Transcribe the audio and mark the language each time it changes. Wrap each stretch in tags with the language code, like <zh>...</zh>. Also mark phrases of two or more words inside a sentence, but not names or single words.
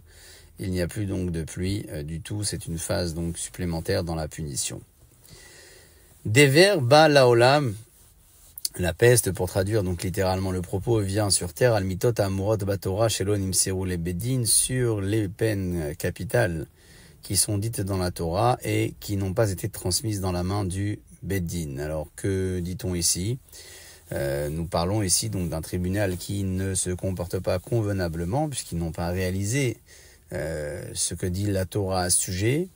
<fr>Il n'y a plus donc de pluie du tout, c'est une phase donc supplémentaire dans la punition.</fr> <he>דבר בא לעולם,</he> <fr>la peste, pour traduire donc littéralement le propos, vient sur terre,</fr> <he>על מיתות אמורות בתורה שלא נמסרו לבית דין,</he> <fr>sur les peines capitales qui sont dites dans la Torah et qui n'ont pas été transmises dans la main du Beddin. Alors que dit-on ici? Nous parlons ici donc d'un tribunal qui ne se comporte pas convenablement puisqu'ils n'ont pas réalisé ce que dit la Torah à ce sujet.</fr>